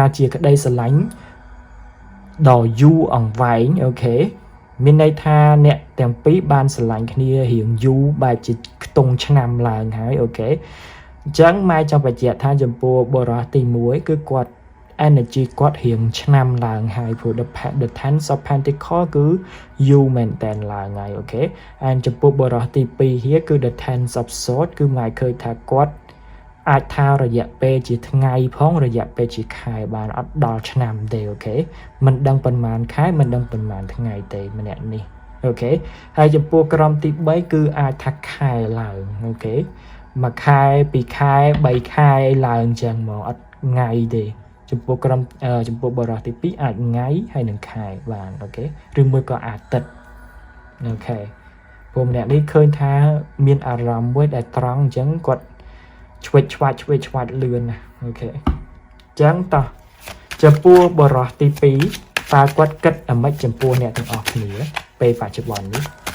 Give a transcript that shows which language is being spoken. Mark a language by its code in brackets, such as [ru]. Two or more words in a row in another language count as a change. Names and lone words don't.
[km] ជាក្តីស្រឡាញ់ដ៏យូរអង្វែងអូខេមានន័យថាអ្នកទាំងពីរបានស្រឡាញ់គ្នារៀងយូរបែបជាខ្ទង់ឆ្នាំឡើងហើយអូខេអញ្ចឹងម៉ែចង់បញ្ជាក់ថាចំពោះបរិបទទី1គឺគាត់ energy គាត់រៀងឆ្នាំឡើង ហើយព្រោះ [en] the ten of pentacle [km] គឺយូរមែនតែនឡើងហើយអូខេហើយចំពោះបរិបទទី2 here គឺ [en] the ten of sword [km] គឺម៉ែឃើញថាគាត់អាចថារយៈពេលជា ថ្ងៃផងរយៈពេលជាខែបានអត់ដល់ឆ្នាំទេអូខេមិនដឹងប៉ុន្មានខែមិនដឹងប៉ុន្មានថ្ងៃទេម្នាក់នេះអូខេហើយចំ ពោះក្រុមទី3គឺអាចថាខែឡើងអូខេមួយខែពីរខែ3ខែឡើងចឹងមកអត់ថ្ងៃទេចំពោះក្រុមចំពោះបរិបទទី2អាចថ្ងៃហើយនឹងខែបានអូខេឬមួយក៏អាទិត្យអូខេព្រោះម្នាក់នេះឃើញថាមានអារម្មណ៍មួយដែលត្រង់អញ្ចឹងគាត់ឆ្វេងឆ្វាច់លឿនណាអូខេអញ្ចឹងតោះចំពោះបរិបទទី2តើគាត់គិតអ្មេចចំពោះអ្នកទាំងអស់គ្នាពេលបច្ចុប្បន្ននេះ